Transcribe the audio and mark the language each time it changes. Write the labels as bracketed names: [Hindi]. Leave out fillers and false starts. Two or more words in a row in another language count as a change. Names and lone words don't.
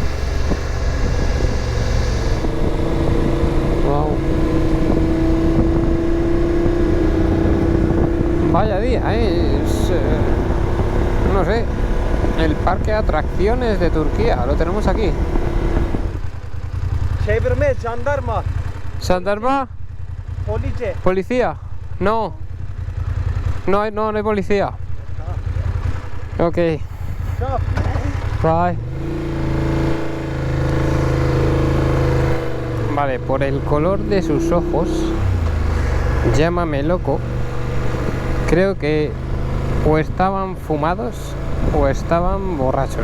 [English] Wow. [Spanish] Vaya día, no sé, el parque de atracciones de Turquía, lo tenemos aquí. [Turkish] Çevirme, jandarma, [Spanish] ¿Sandarma? [English] police. [Spanish] ¿Policía? No. No hay policía. [English] Ok. Stop. Bye. [Spanish] Vale, por el color de sus ojos, llámame loco, creo que o estaban fumados o estaban borrachos.